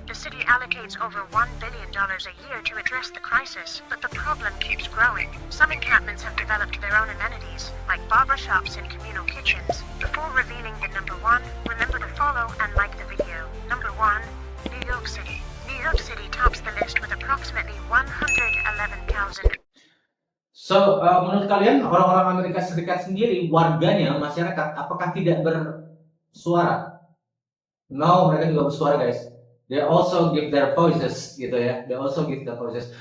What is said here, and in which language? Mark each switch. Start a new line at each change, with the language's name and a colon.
English: The city allocates over $1 billion a year to address the crisis, but the problem keeps growing. Some encampments have developed their own amenities, like barbershops and communal kitchens. Before revealing the number 1, remember to follow and like the video. Number 1, New York City. New York City tops the list with approximately 111,000.
Indonesian: So, menurut kalian orang-orang Amerika Serikat sendiri, warganya, masyarakat, apakah tidak bersuara? No, mereka juga bersuara, guys.
English: They also give their voices,
Indonesian: gitu ya.
English: They also give their voices.